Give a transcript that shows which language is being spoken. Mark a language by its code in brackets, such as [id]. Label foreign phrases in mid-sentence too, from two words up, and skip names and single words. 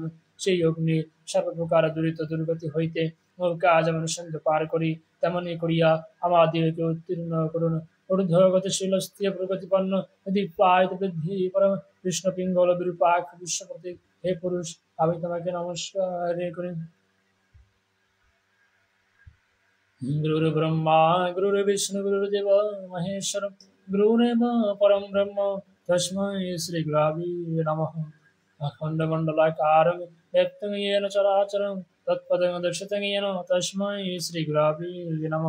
[bn] সেই অগ্নি সর্বপ্রকার দুরিত দুর্গতি হইতে নৌকা যেমন সন্ধে পার করি তেমনি করিয়া আমাদিগকে উত্তীর্ণ করুন। ঊর্ধ্বগতিশীল স্থির প্রগতিপন্ন দীপায়িত বৃদ্ধি পরম কৃষ্ণ পিঙ্গল বিরূপাক বিশ্বপ্রতীক হে পুরুষ আমি তোমাকে নমস্কার করি। [sa] गुरुर्ब्रह्मा गुरुर्विष्णु गुरुर्देव महेश्वर गुरुरेव परम ब्रह्म तस्मै श्री गुरवे नमः। अखण्डमण्डलाकारं व्याप्तं येन चराचरं तत्पदं दर्शितं येन तस्मै श्री गुरवे नमः।